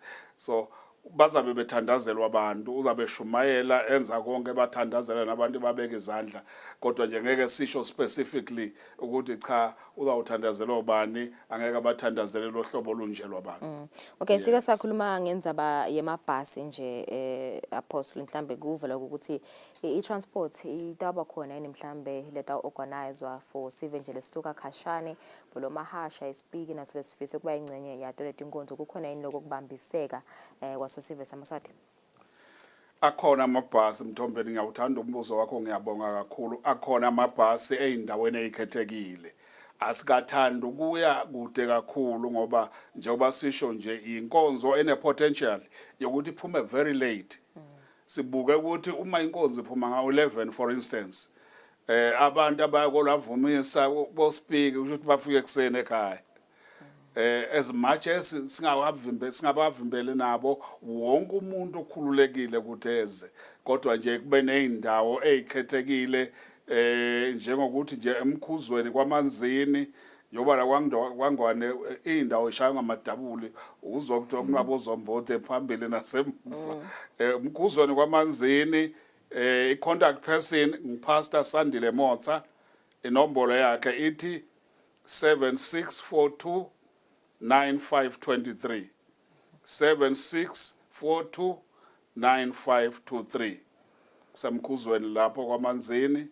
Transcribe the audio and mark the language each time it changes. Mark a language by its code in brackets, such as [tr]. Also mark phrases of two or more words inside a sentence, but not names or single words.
[zu] So bazabe bethandazelwa abantu, uzabe shumayela enza konke bathandazela nabantu babeka izandla, kodwa nje ngeke sisho specifically ukuthi cha uzawuthandazelwa ubani, angeke abathandazele lo hlobo olunje lwabantu. [ss] Okay, sike sakhuluma ngenzaba yemabhasi nje Apostle mhlambe kuvela ukuthi i-transport itaba khona yini mhlambe leta organizerwa for sive nje lesisuka khashane bolo mahasha ispeak naso lesifise kuba ingcenye yato leti inkonzo kukhona yini lokubambiseka kwaso sive samaswati. [zu] Akhona amabhasi Mthombeni, ngiyawuthanda umbuzo wakho, ngiyabonga kakhulu. Akhona amabhasi ey'ndaweni ey'khethekile. Asikathanda ukuya kude kakhulu ngoba njengoba sisho nje inkonzo ene-potential yokuthi iphume [en] very late. [zu] Sibuke ukuthi uma inkonzo iphuma nga-11 [en] for instance, [zu] abantu abayakolavumisa bo-speak ukuthi bafike ekuseni ekhaya. [en] As much as [zu] singabavimbeli nabo wonke umuntu okhululekile ukuthi eze, kodwa nje kube ney'ndawo ey'khethekile njengokuthi nje emkhuzweni kwamanzini njengoba la kwangwane iy'ndawo ishaywa ngamadabuli uzwa kuthiwa kunabozombote phambili nasemuva. Emkhuzweni kwamanzini i-contact person ngupastor Sandile Motsa, inombolo yakhe ithi 7642 9523 7642 9523 kusemkhuzweni lapho kwamanzini.